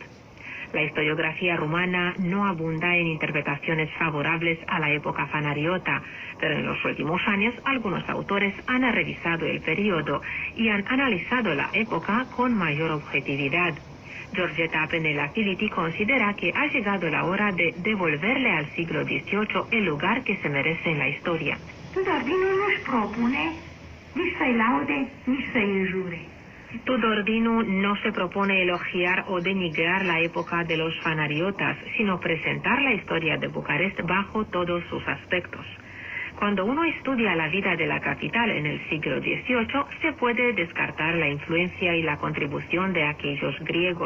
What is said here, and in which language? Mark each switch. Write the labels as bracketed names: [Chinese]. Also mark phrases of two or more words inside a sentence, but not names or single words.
[Spanish] La historiografía rumana no abunda en interpretaciones favorables a la época fanariota, pero en los últimos años algunos autores han revisado el periodo y han analizado la época con mayor objetividad. Georgeta Penelafiliti considera que ha llegado la hora de devolverle al siglo XVIII el lugar que se merece en la historia. [Romanian] Tudor Dinu nu-și propune nici să-i laude, nici să-i înjure. [Spanish] Tudor Dinu no se propone elogiar o denigrar la época de los fanariotas, sino presentar la historia de Bucarest bajo todos sus aspectos. Cuando uno estudia la vida de la capital en el siglo XVIII, se puede descartar la influencia y la contribución de aquellos griegos.